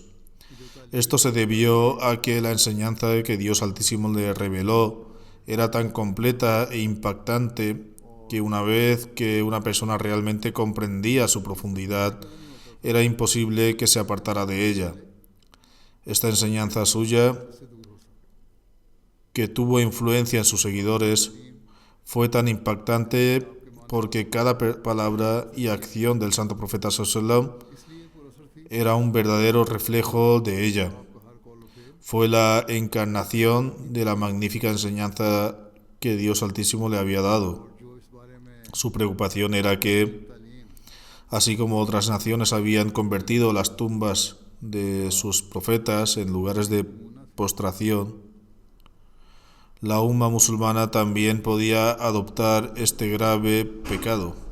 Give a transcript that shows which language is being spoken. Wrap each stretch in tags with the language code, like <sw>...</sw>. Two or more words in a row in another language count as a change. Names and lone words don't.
<es>Esto se debió a que la enseñanza que Dios Altísimo le reveló era tan completa e impactante que una vez que una persona realmente comprendía su profundidad, era imposible que se apartara de ella. Esta enseñanza suya, que tuvo influencia en sus seguidores, fue tan impactante porque cada palabra y acción del santo profeta</es> <ar>صلى الله عليه وسلم</ar> <es>era un verdadero reflejo de ella. Fue la encarnación de la magnífica enseñanza que Dios Altísimo le había dado. Su preocupación era que, así como otras naciones habían convertido las tumbas de sus profetas en lugares de postración, la umma musulmana también podía adoptar este grave pecado.</es>